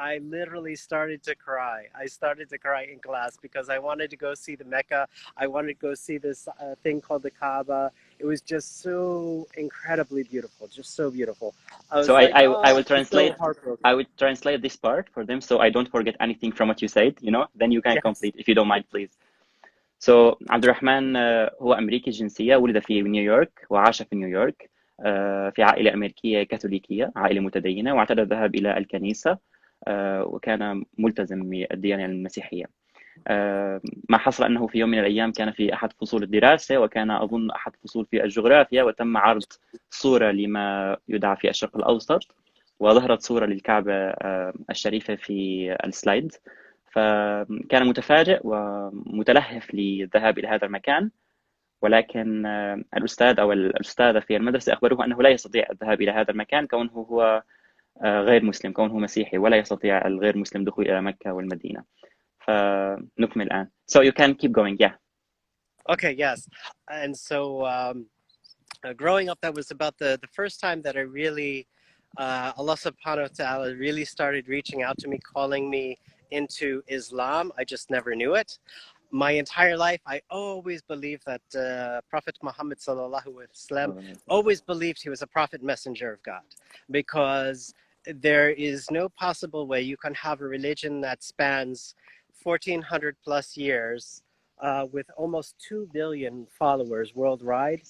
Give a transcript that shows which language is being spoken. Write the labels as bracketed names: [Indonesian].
[English] I literally started to cry. I started to cry in class because I wanted to go see the Mecca. I wanted to go see this thing called the Kaaba. It was just so incredibly beautiful, just so beautiful. So I will translate. So heartbroken. I would translate this part for them, so I don't forget anything from what you said. Then you can complete if you don't mind, please. [Arabic] So عبد الرحمن هو أمريكي الجنسية، ولد في نيويورك وعاش في نيويورك في عائلة أمريكية كاثوليكية، عائلة متدينة، واعتاد الذهاب إلى الكنيسة وكان ملتزم بالديانة المسيحية. ما حصل أنه في يوم من الأيام كان في أحد فصول الدراسة، وكان أظن أحد فصول في الجغرافيا، وتم عرض صورة لما يدعى في الشرق الأوسط، وظهرت صورة للكعبة الشريفة في السلايد. فكان متفاجئ ومتلهف للذهاب إلى هذا المكان، ولكن الأستاذ أو الأستاذة في المدرسة أخبروه أنه لا يستطيع الذهاب إلى هذا المكان كونه هو غير مسلم، كونه مسيحي، ولا يستطيع الغير مسلم دخول إلى مكة والمدينة. فنكمل الآن. [English] So you can keep going, yeah. Okay, yes. And so growing up, that was about the first time that I really, Allah subhanahu wa ta'ala really started reaching out to me, calling me into Islam. I just never knew it. My entire life, I always believed that Prophet Muhammad sallallahu alaihi wasallam, always believed he was a prophet messenger of God, because there is no possible way you can have a religion that spans 1400 plus years with almost 2 billion followers worldwide.